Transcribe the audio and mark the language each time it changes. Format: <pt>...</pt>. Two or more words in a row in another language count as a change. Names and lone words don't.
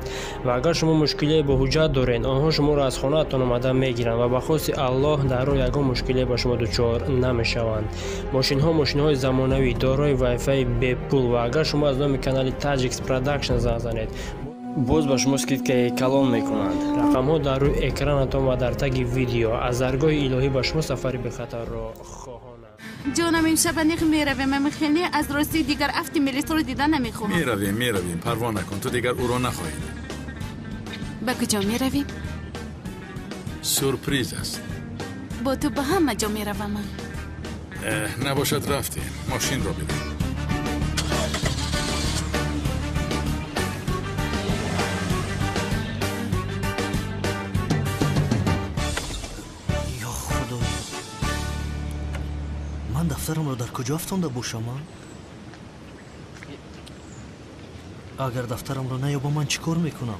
<tg>Ва агар шумо мушкилие бо ҳуҷҷат доред, онҳо шуморо аз хонаатон омада мегиранд ва ба хости Аллоҳ дар роҳ ягон мушкилие ба шумо дучор намешаванд. Мошинҳои замонавӣ дорои вайфаи бепул ва агар шумо аз номи канали Tajix Production зан занед, боз ба шумо скидкаи калон мекунанд. рақамҳо дар рӯи экранатон ва дар таги видео аз даргоҳи илоҳӣ ба шумо сафари бехатарро хоҳонанд.</tg> <fa>جانم امشب نیخ میرویم خیلی از راستی دیگر افتی ملیس رو دیدن نمیخوام. میرویم پروا نکن، تو دیگر او را نخواهی. به کجا میرویم؟ سورپریز است. با تو به همه جا میروم. نباشد رفتیم. ماشین را بده.</fa> <tg>дафтарамро дар куҷо афтонда бошам? агар дафтарамро наёбам ман чӣ кор мекунам?</tg>